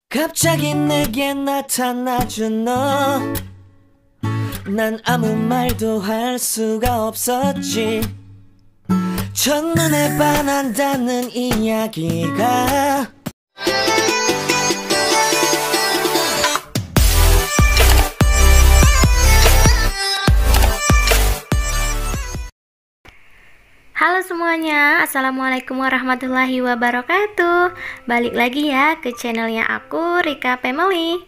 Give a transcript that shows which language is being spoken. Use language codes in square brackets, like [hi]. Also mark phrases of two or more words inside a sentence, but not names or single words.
[ko] 갑자기 내게 나타나준 너, 난 아무 말도 할 수가 없었지. 첫눈에 반한다는 이야기가 [id] Halo semuanya, [ar] السلام عليكم ورحمة الله وبركاته. [id] Balik lagi ya ke channelnya aku, Rika Family.